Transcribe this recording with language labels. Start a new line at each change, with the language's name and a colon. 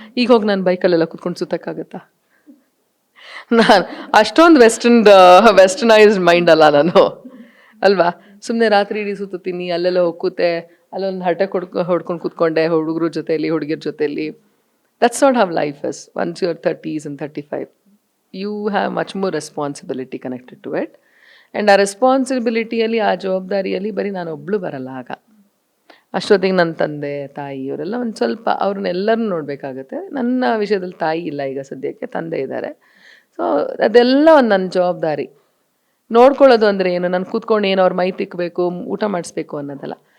Kannada: ಈಗ ಹೋಗಿ ನಾನು ಬೈಕಲ್ಲೆಲ್ಲ ಕೂತ್ಕೊಂಡು ಸುತ್ತಕ್ಕಾಗತ್ತಾ? ನಾನು ಅಷ್ಟೊಂದು ವೆಸ್ಟರ್ನೈಸ್ಡ್ ಮೈಂಡ್ ಅಲ್ಲ ನಾನು ಅಲ್ವಾ? ಸುಮ್ಮನೆ ರಾತ್ರಿ ಇಡೀ ಸುತ್ತೀನಿ, ಅಲ್ಲೆಲ್ಲ ಹೋಗಿ ಕೂತೆ, ಅಲ್ಲೊಂದು ಹರಟೆ ಹೊಡ್ಕೊಂಡು ಕೂತ್ಕೊಂಡೆ ಹುಡುಗರ ಜೊತೆಯಲ್ಲಿ, ಹುಡುಗಿರ ಜೊತೆಯಲ್ಲಿ.
English: That's not how life is. Once you are 30s and 35, you have much more responsibility connected to it.
Kannada: And ಆ ರೆಸ್ಪಾನ್ಸಿಬಿಲಿಟಿಯಲ್ಲಿ, ಆ ಜವಾಬ್ದಾರಿಯಲ್ಲಿ ಬರೀ ನಾನು ಒಬ್ಬಳು ಬರಲ್ಲ. ಆಗ ಅಷ್ಟೊತ್ತಿಗೆ ನನ್ನ ತಂದೆ ತಾಯಿ ಇವರೆಲ್ಲ ಒಂದು ಸ್ವಲ್ಪ ಅವ್ರನ್ನೆಲ್ಲರನ್ನೂ ನೋಡಬೇಕಾಗತ್ತೆ. ನನ್ನ ವಿಷಯದಲ್ಲಿ ತಾಯಿ ಇಲ್ಲ ಈಗ ಸದ್ಯಕ್ಕೆ, ತಂದೆ ಇದ್ದಾರೆ. ಸೊ ಅದೆಲ್ಲ ಒಂದು ನನ್ನ ಜವಾಬ್ದಾರಿ. ನೋಡ್ಕೊಳ್ಳೋದು ಅಂದರೆ ಏನು, ನಾನು ಕೂತ್ಕೊಂಡು ಏನು ಅವ್ರ ಮೈ ತಿಕ್ಕಬೇಕು, ಊಟ ಮಾಡಿಸ್ಬೇಕು ಅನ್ನೋದಲ್ಲ.